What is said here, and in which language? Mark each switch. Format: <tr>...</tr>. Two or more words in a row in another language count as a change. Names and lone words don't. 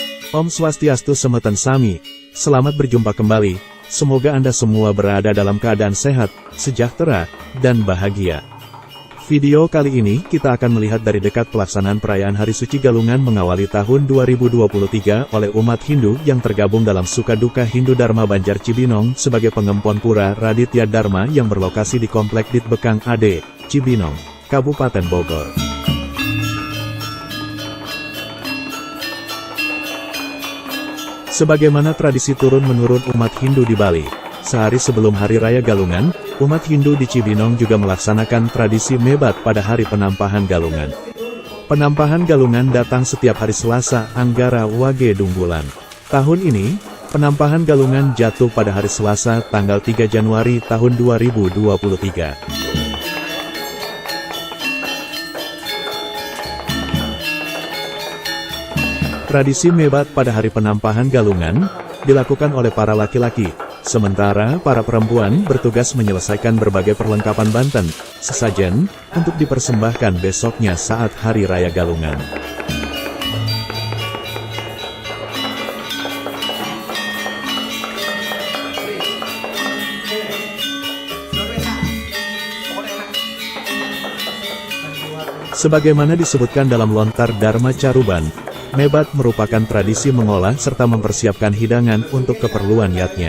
<ban>Om Swastiastu Semeton Sami,</ban> <id>selamat berjumpa kembali, semoga Anda semua berada dalam keadaan sehat, sejahtera, dan bahagia. Video kali ini kita akan melihat dari dekat pelaksanaan perayaan Hari Suci Galungan mengawali tahun 2023 oleh umat Hindu yang tergabung dalam Suka Duka Hindu Dharma Banjar Cibinong sebagai pengempon Pura Raditya Dharma yang berlokasi di Komplek Ditbekang AD, Cibinong, Kabupaten Bogor. Sebagaimana tradisi turun-menurun umat Hindu di Bali, sehari sebelum Hari Raya Galungan, umat Hindu di Cibinong juga melaksanakan tradisi mebat pada hari penampahan Galungan. Penampahan Galungan datang setiap hari Selasa Anggara Wage Dungbulan. Tahun ini, penampahan Galungan jatuh pada hari Selasa tanggal 3 Januari tahun 2023. Tradisi mebat pada hari penampahan Galungan dilakukan oleh para laki-laki, sementara para perempuan bertugas menyelesaikan berbagai perlengkapan Banten, sesajen, untuk dipersembahkan besoknya saat Hari Raya Galungan. Sebagaimana disebutkan dalam lontar Dharma Caruban, mebat merupakan tradisi mengolah serta mempersiapkan hidangan untuk keperluan yatnya.</id>